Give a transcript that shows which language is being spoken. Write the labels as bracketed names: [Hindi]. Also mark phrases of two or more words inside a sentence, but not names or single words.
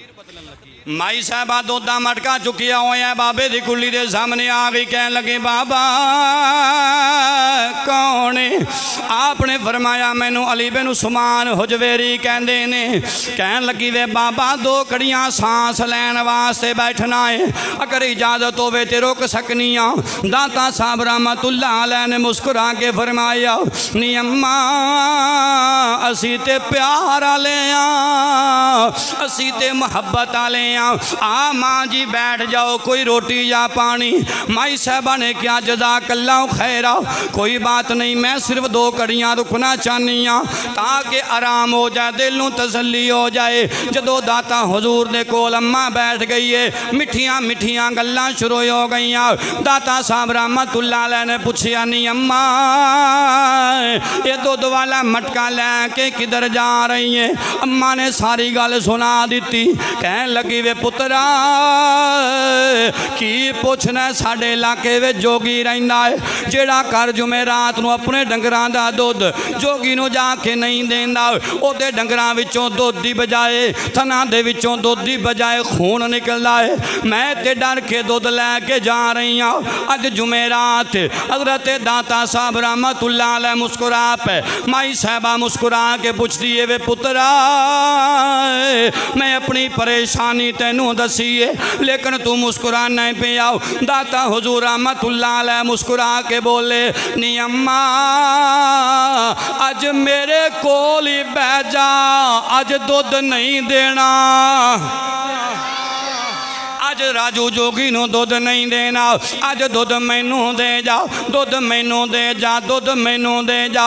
[Punjabi] مائی صاحبہ دودھ دا مٹکا چکیا ہویا بابے دی کلی دے سامنے آ گئی، کہن لگی بابا کون اے? آپ نے فرمایا مینوں علی بن عثمان ہجویری کہندے نے. کہن لگی وے بابا 2 گھڑیاں ساہ لین واسطے بیٹھنا اے، اگر اجازت ہووے تے رک سکنی آں. داتا صاحب [Arabic] رحمة الله عليه [Punjabi] نے مسکرا کے فرمایا نی اماں اسیں تے پیار والے آں، اسیں تے محبت والے آں ماں جی بیٹھ جاؤ، کوئی روٹی یا پانی. مائی صاحبہ نے کیہا [Arabic] جزاك الله خيرا, [Urdu] کوئی بات نہیں, [Punjabi] میں صرف 2 گھڑیاں رکنا چاہنی آں تاکہ آرام ہو جائے، دل نوں تسلی ہو جائے. جدوں داتا حضور دے کول اماں بیٹھ گئی اے، مٹھیاں مٹھیاں گلاں شروع ہو گئیاں. داتا صاحب [Arabic] رحمة الله عليه [Punjabi] نے پچھیا نی اماں اے دودھ والا مٹکا لے کے کدھر جا رہی ایں? اماں نے ساری گل سنا دتی. کہن لگی وے پترا کی پچھنا ساڈے علاقے میں جوگی رہندا اے جیہڑا گھر جمعرات نوں اپنے ڈنگراں دا دودھ جوگی نوں جا کے نہیں دیندا اوہدے ڈنگراں وچوں دودھ دی بجائے تھناں دے وچوں دودھ دی بجائے خون نکلدا اے. میں تے ڈر کے دودھ لے کے جا رہی آں. اج جمعرات حضرت داتا صاحب [Arabic] رحمة الله عليه [Punjabi] مسکرا پئے مائی صاحبہ مسکرا کے پچھدی اے وے پترا میں اپنی پریشانی تینوں دسی اے لیکن توں مسکرا نہیں پئے آؤ. داتا حضور [Arabic] رحمة الله عليه [Punjabi] مسکرا کے بولے نی اماں اج میرے کول ای بہہ جا اج دودھ نہیں دینا اج راجو جوگی نوں دودھ نہیں دینا اج دودھ مینوں دے جاؤ دودھ مینوں دے جا دودھ مینوں دے جاؤ.